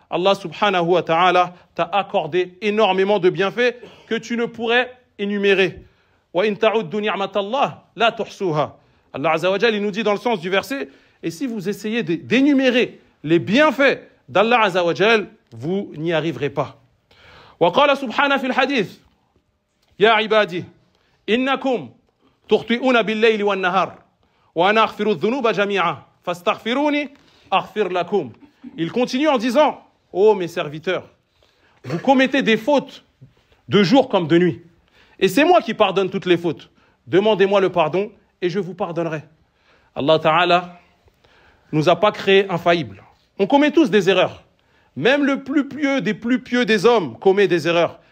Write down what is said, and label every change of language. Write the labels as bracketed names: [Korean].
[French] Allah subhanahu wa ta'ala t'a accordé énormément de bienfaits que tu ne pourrais énumérer. [Arabic] وَإِن تَعُدُّوا نِعْمَةَ اللَّهِ لَا تُحْصُوهَا. [French] Allah Azza wa Jal, il nous dit dans le sens du verset, et si vous essayez d'énumérer les bienfaits d'Allah Azza wa Jal, vous n'y arriverez pas. [Arabic] وقال سبحانه في الحديث يا عبادي إنكم تخطئون بالليل والنهار وأنا أغفر الذنوب جميعا فاستغفروني أغفر لكم. [French] Il continue en disant, ô mes serviteurs, vous commettez des fautes de jour comme de nuit. Et c'est moi qui pardonne toutes les fautes. Demandez-moi le pardon et je vous pardonnerai. Allah Ta'ala nous a pas créés infaillibles. On commet tous des erreurs. Même le plus pieux des hommes commet des erreurs.